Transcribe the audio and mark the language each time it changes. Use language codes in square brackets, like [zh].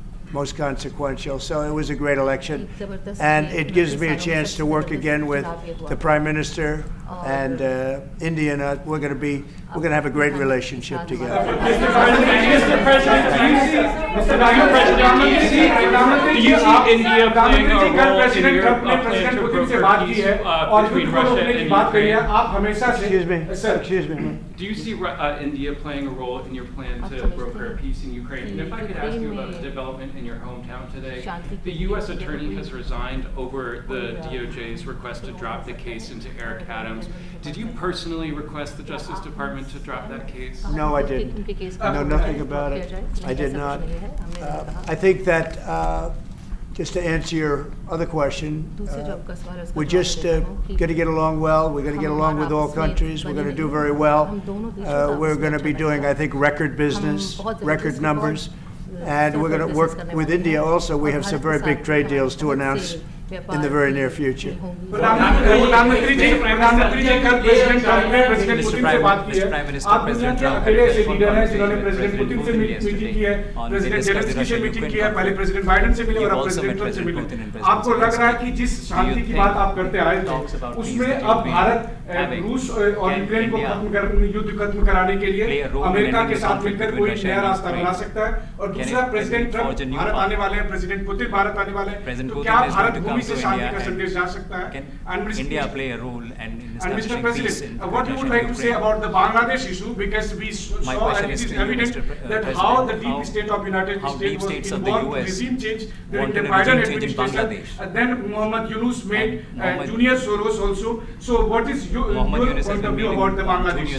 [en] Most consequential. So it was a great election, and it gives me a chance to work again with the Prime Minister and India. And we're going to have a great relationship together. Mr. President, do you see India playing a role in your plan to broker peace between Russia and Ukraine? [hi] आप हमेशा से [en] excuse me. Do you see India playing a role in your plan to broker peace in Ukraine? And if I could ask you about a development in your hometown today, the U.S. attorney has resigned over the DOJ's request to drop the case into Eric Adams. Did you personally request the Justice Department to drop that case? No, I didn't. I know nothing about it. I did not. I think that, just to answer your other question, we're just going to get along well. We're going to get along with all countries. We're going to do very well. We're going to be doing, I think, record business, record numbers. And we're going to work with India also. We have some very big trade deals to announce in the very near future. [hi] प्रधानमंत्री जी कल president Trump ने president Putin से बात की है। आप दुनिया के अकेले ऐसे लीडर हैं जिन्होंने प्रेसिडेंट पुतिन से मीटिंग की है, प्रेसिडेंट जेलेंस्की से मीटिंग की है, पहले प्रेसिडेंट बाइडेन से मिले और अब प्रेसिडेंट ट्रंप से मिले। आपको लग रहा है कि जिस शांति की बात आप करते आए थे, उसमें अब भारत रूस और यूक्रेन को युद्ध खत्म कराने के लिए अमेरिका के साथ मिलकर कोई नया रास्ता बना सकता है? और दूसरा, प्रेसिडेंट ट्रंप भारत आने वाले हैं, प्रेसिडेंट पुतिन भारत आने वाले हैं, तो क्या भारत भूमि से शांति का संदेश जा सकता है? [en] India play a role and Mr. President, what you would like to say about the Bangladesh issue, because we saw and it is evident that how the deep state of United States was involved in regime change during the Biden administration, and then Mohammed Yunus made Junior Soros also. So what is your point of view about the Bangladesh?